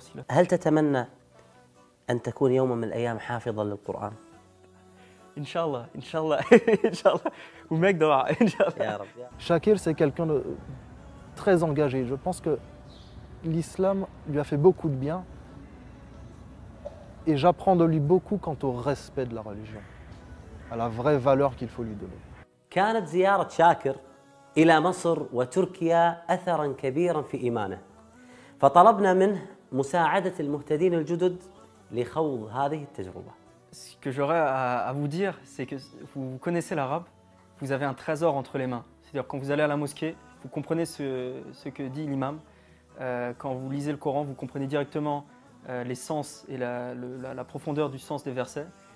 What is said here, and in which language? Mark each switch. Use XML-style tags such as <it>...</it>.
<ar>هل تتمنى أن تكون يوما من الأيام حافظا للقرآن؟ Inch'Allah, Inch'Allah, Inch'Allah. Ou mec dora, Inch'Allah. يا رب.</ar> <fr>Shakir, c'est quelqu'un de très engagé. Je pense que l'islam lui a fait beaucoup de bien et j'apprends de lui beaucoup quant au respect de la religion, à la vraie valeur qu'il faut lui donner.</fr> <ar>كانت زيارة شاكر إلى مصر وتركيا أثراً كبيراً في إيمانه، فطلبنا منه مساعدة المهتدين الجدد لخوض هذه التجربة.</ar> <fr>Ce que j'aurais à vous dire, c'est que vous connaissez l'arabe, vous avez un trésor entre les mains. C'est-à-dire quand vous allez à la mosquée, vous comprenez ce que dit l'imam. Quand vous lisez le Coran, vous comprenez directement les sens et la profondeur du sens des versets.</fr>